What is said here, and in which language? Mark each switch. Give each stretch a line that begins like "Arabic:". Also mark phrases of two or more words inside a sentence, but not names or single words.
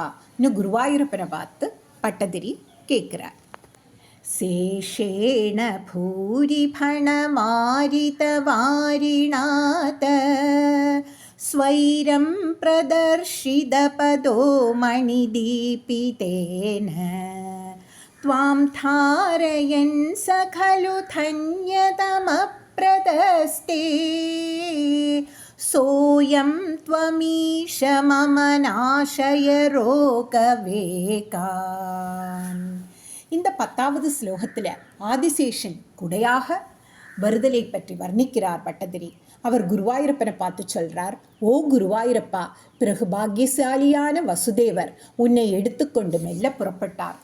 Tamil: இன்னும் குருவாயூரப்பனை பார்த்து பட்டதிரி கேட்கிறார்.
Sanskrit: शेषेण भूरिफणमारितवारिणाथ स्वैरं प्रदर्शितपथो मणिदीपितेन त्वां धारयन् स खलु धन्यतमप्रदस्ते सोऽयं त्वमीश मम नाशय ரோகவேகான்.
Tamil: இந்த 10வது ஸ்லோகத்தில் ஆதிசேஷன் குடையாக வருதலை பற்றி வர்ணிக்கிறார் பட்டதிரி. அவர் குருவாயூரப்பனை பார்த்து சொல்றார், ஓ குருவாயூரப்பா, பிறகு பாக்கியசாலியான வசுதேவர் உன்னை எடுத்துக்கொண்டு மெல்ல புறப்பட்டார்.